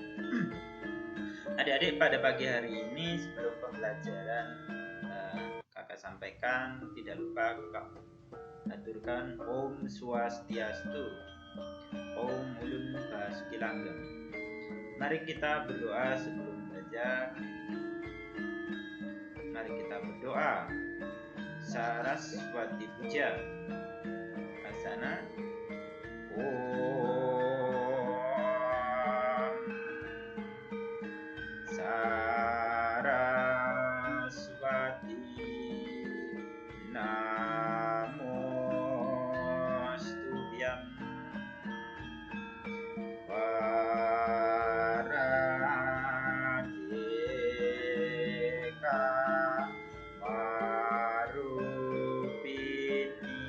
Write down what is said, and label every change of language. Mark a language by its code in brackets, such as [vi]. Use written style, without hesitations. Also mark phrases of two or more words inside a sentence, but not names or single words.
[id] Adik-adik, pada pagi hari ini sebelum pembelajaran kakak sampaikan, tidak lupa kakak aturkan [sa] Om Swastiastu, [id] Om Ulun Basuki Langgeng. Mari kita berdoa sebelum belajar. Mari kita berdoa. [sa] Saraswati Puja Asana. Om Saraswati Namostubhyam Varadeka Marupini